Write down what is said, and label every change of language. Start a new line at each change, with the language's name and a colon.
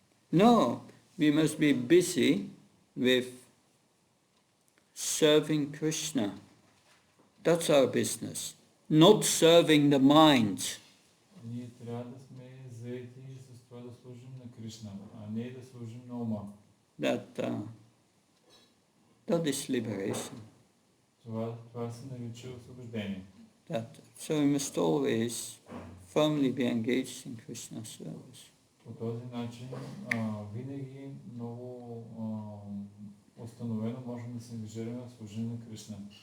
English: No, we must be busy with serving Krishna. That's our business. Not serving the mind.
Bulgarian: Ние трябва да сме заети с това да служим на Кришна, а не да служим на ума.
English: That is liberation.
Bulgarian: Това се нарича освобождение.
English: So we must always firmly be engaged in Krishna's service.
Bulgarian: По този начин винаги много установено можем да се ангажираме в служение на Кришна.